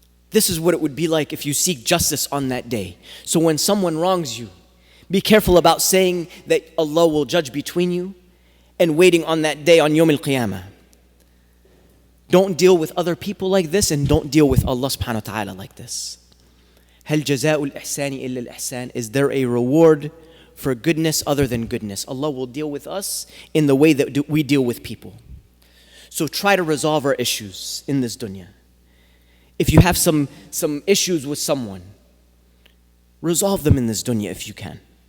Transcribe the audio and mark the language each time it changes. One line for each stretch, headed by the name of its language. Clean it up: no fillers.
English: This is what it would be like if you seek justice on that day. So when someone wrongs you, be careful about saying that Allah will judge between you and waiting on that day on Yawm al-Qiyamah. Don't deal with other people like this, and don't deal with Allah subhanahu wa ta'ala like this.
Arabic: هل جزاء الإحسان إلا الإحسان?
English: Is there a reward for goodness other than goodness? Allah will deal with us in the way that we deal with people. So try to resolve our issues in this dunya. If you have some issues with someone, resolve them in this dunya if you can.